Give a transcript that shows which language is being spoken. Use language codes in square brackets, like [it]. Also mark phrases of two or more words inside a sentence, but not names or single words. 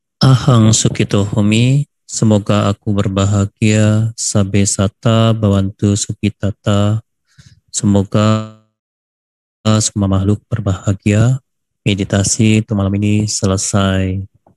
[pi] Ahang Sukito Homi, [id] semoga aku berbahagia, [pi] sabe sata bawantu sukitata, [id] semoga semua makhluk berbahagia. Meditasi untuk malam ini selesai.